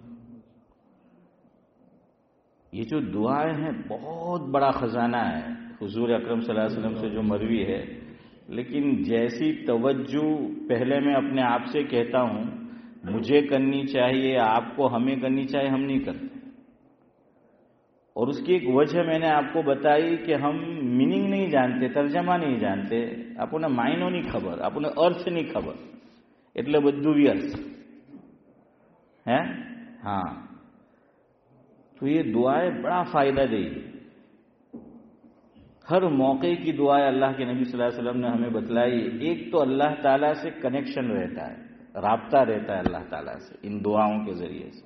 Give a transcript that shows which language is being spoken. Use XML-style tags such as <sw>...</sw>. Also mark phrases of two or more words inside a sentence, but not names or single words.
<ur>یہ جو دعائیں ہیں بہت بڑا خزانہ ہے، حضور اکرم صلی اللہ علیہ وسلم سے جو مروی ہے، لیکن جیسی توجہ پہلے میں اپنے آپ سے کہتا ہوں مجھے کرنی چاہیے، آپ کو ہمیں کرنی چاہیے، ہم نہیں کرتے۔ اور اس کی ایک وجہ میں نے آپ کو بتائی کہ ہم میننگ نہیں جانتے، ترجمہ نہیں جانتے، اپنے معنی نہیں خبر، اپنے ارتھ نہیں خبر،</ur> <gu>એટલે બધું વ્યર્થ ہے۔</gu> <ur>ہاں، تو یہ دعائیں بڑا فائدہ دے گی۔ ہر موقع کی دعائیں اللہ کے نبی صلی اللہ علیہ وسلم نے ہمیں بتلائی۔ ایک تو اللہ تعالیٰ سے کنیکشن رہتا ہے، رابطہ رہتا ہے اللہ تعالیٰ سے ان دعاؤں کے ذریعے سے۔</ur>